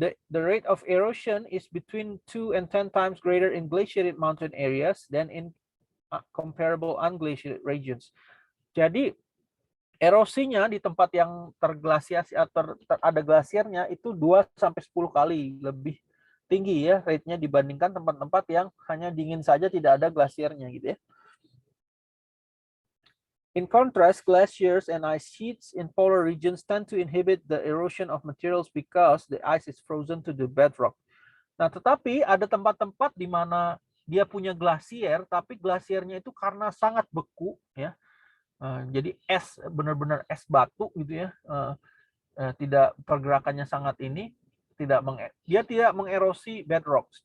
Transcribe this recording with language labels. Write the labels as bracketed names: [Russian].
[English] The rate of erosion is between 2 and 10 times greater in glaciated mountain areas than in comparable unglaciated regions. [Indonesian] Jadi erosinya di tempat yang terglasiasi atau ada glasiernya itu 2 sampai 10 kali lebih tinggi ya rate-nya dibandingkan tempat-tempat yang hanya dingin saja tidak ada glasiernya gitu ya. [English] In contrast, glaciers and ice sheets in polar regions tend to inhibit the erosion of materials because the ice is frozen to the bedrock. [Indonesian] Nah, tetapi ada tempat-tempat di mana dia punya glasier, tapi glasiernya itu karena sangat beku, ya. Jadi es, benar-benar es batu gitu ya. Tidak pergerakannya sangat ini, dia tidak mengerosi bedrocks.